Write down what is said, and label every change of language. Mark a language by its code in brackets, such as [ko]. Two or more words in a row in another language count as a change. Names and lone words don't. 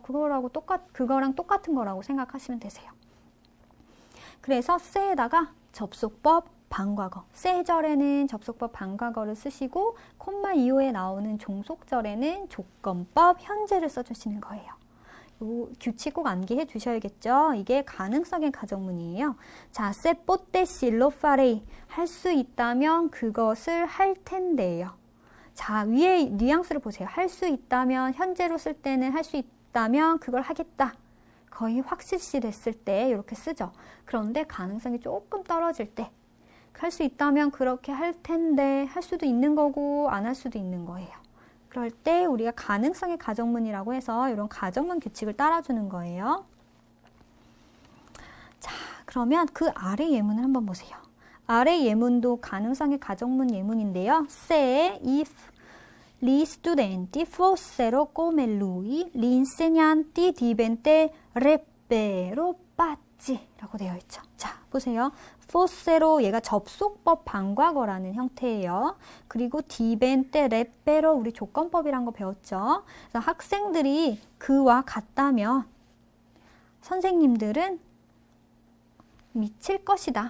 [ko] 그거랑 똑같은 거라고 생각하시면 되세요. 그래서 se에다가 접속법 반과거, 세절에는 접속법 반과거를 쓰시고 콤마 이후에 나오는 종속절에는 조건법 현재를 써주시는 거예요. 요 규칙 꼭 암기해 두셔야겠죠. 이게 가능성의 가정문이에요. 자, [it] se potessi lo farei. [ko] 할 수 있다면 그것을 할 텐데요. 자, 위에 뉘앙스를 보세요. 할 수 있다면 현재로 쓸 때는 할 수 있다면 그걸 하겠다. 거의 확실시 됐을 때 이렇게 쓰죠. 그런데 가능성이 조금 떨어질 때 할 수 있다면 그렇게 할 텐데 할 수도 있는 거고 안 할 수도 있는 거예요. 그럴 때 우리가 가능성의 가정문이라고 해서 이런 가정문 규칙을 따라주는 거예요. 자, 그러면 그 아래 예문을 한번 보세요. 아래 예문도 가능성의 가정문 예문인데요. [it] Se if gli studenti fossero come lui, gli insegnanti diventerebbero pazzi [ko] 라고 되어 있죠. 자, 보세요. fossero 얘가 접속법 반과거라는 형태예요. 그리고 diventerebbero 우리 조건법이란 거 배웠죠. 그래서 학생들이 그와 같다면 선생님들은 미칠 것이다.